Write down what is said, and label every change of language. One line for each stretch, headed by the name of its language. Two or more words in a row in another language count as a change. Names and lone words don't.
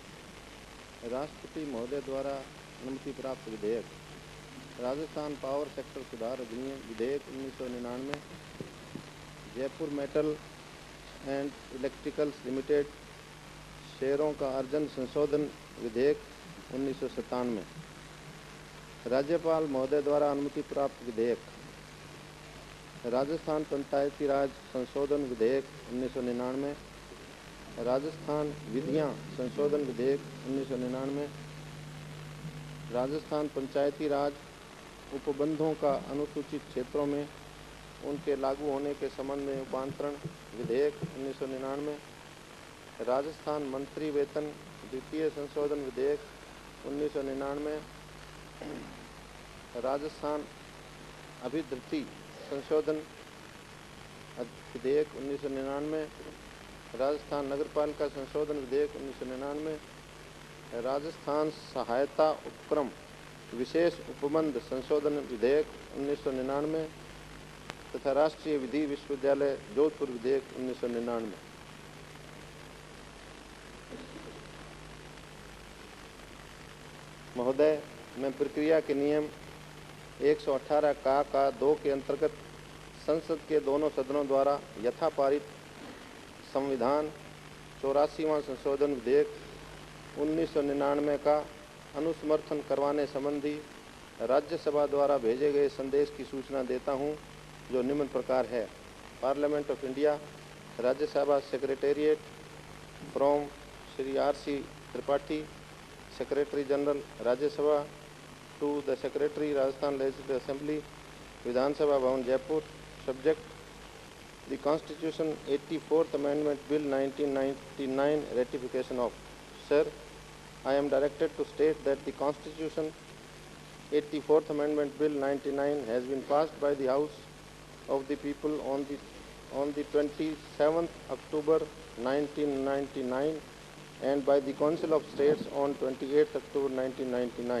Hindi: राष्ट्रपति महोदय द्वारा अनुमति प्राप्त विधेयक राजस्थान
English: power sector
Hindi: सुधार अधिनियम विधेयक 1999, जयपुर मेटल एंड इलेक्ट्रिकल्स लिमिटेड शेयरों का अर्जन संशोधन विधेयक 1997, राज्यपाल महोदय द्वारा अनुमति प्राप्त विधेयक राजस्थान पंचायती राज संशोधन विधेयक 1999, राजस्थान विधियां संशोधन विधेयक 1999, राजस्थान पंचायती राज उपबंधों का अनुसूचित क्षेत्रों में उनके लागू होने के संबंध में रूपांतरण विधेयक 1999, राजस्थान मंत्री वेतन द्वितीय संशोधन विधेयक 1999, राजस्थान अभिधृति संशोधन विधेयक 1999, राजस्थान नगरपालिका संशोधन विधेयक 1999, राजस्थान सहायता उपक्रम विशेष उपबंध संशोधन विधेयक 1999 तथा राष्ट्रीय विधि विश्वविद्यालय जोधपुर विधेयक 1999। महोदय, मैं प्रक्रिया के नियम 118 का 2 के अंतर्गत संसद के दोनों सदनों द्वारा यथापारित संविधान 84वां संशोधन विधेयक 1999 का अनुसमर्थन करवाने संबंधी राज्यसभा द्वारा भेजे गए संदेश की सूचना देता हूं, जो निम्न प्रकार है।
English: Parliament of India, Rajya Sabha Secretariat, from Shri R.C. Tripathi, Secretary General Rajya Sabha, to the Secretary Rajasthan Legislative Assembly, Vidhan Sabha Bhawan Jaipur, subject the Constitution 84th Amendment Bill 1999 ratification of. Sir, I am directed to state that the Constitution 84th Amendment Bill 99 has been passed by the House of the People on the 27th October 1999 and by the Council of States on 28th October 1999.